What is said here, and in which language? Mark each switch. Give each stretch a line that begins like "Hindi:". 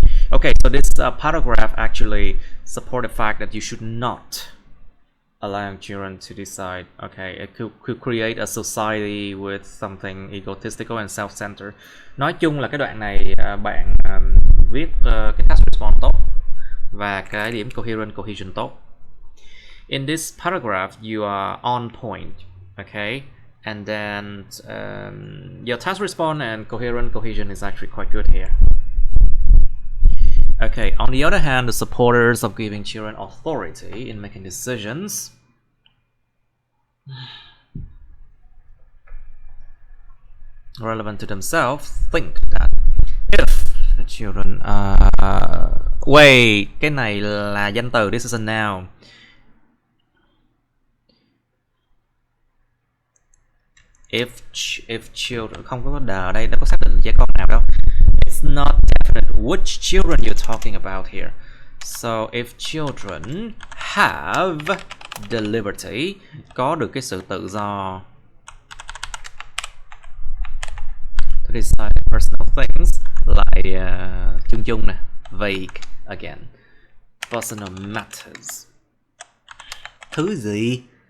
English: Okay, so this paragraph actually support the fact that you should not allow children to decide. Okay, it could create a society with something egotistical and self-centered.
Vietnamese: Nói chung là cái đoạn này bạn viết cái task response tốt và cái điểm cohesion tốt.
English: In this paragraph, you are on point. Okay, and then your task response and cohesion is actually quite good here. Okay, on the other hand, the supporters of giving children authority in making decisions relevant to themselves think that if the children wait,
Vietnamese: cái này là danh từ,
English: this is a noun. If children,
Vietnamese: không có the ở đây, đâu có xác định trẻ con nào đâu.
English: It's not definite which children you're talking about here. So if children have the liberty,
Vietnamese: có được cái sự tự do
English: to decide personal things,
Vietnamese: lại chung chung nè,
English: vague again, personal matters.
Vietnamese: Thứ gì?